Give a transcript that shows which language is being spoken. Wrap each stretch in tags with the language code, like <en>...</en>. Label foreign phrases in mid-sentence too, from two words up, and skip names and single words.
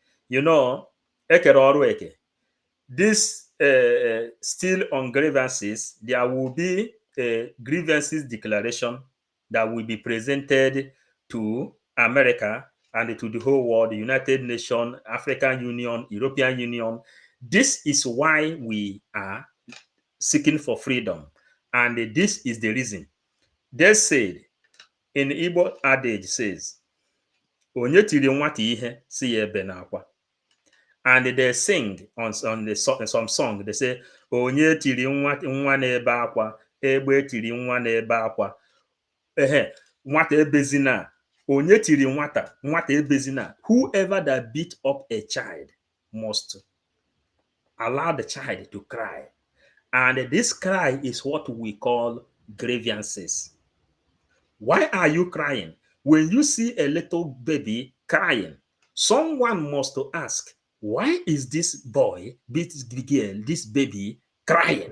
<en>This still on grievances, there will be a grievances declaration that will be presented to America and to the whole world, the United Nations, African Union, European Union. This is why we are seeking for freedom. And this is the reason. They said, in Igbo adage says,</en> <ig>Onye tiri nwata ihe si ya ebe n'akwa.</ig> <en>And they sing on some song. They say,</en> <ig>Onye tiri nwa n'ebe akwa, egbe tiri nwa n'ebe akwa. Nwata ebezina. Onye tiri nwata ebezina.</ig> <en>Whoever that beat up a child must allow the child to cry. And this cry is what we call grievances. Why are you crying? When you see a little baby crying, someone must to ask, why is this boy, this girl, this baby crying?</en>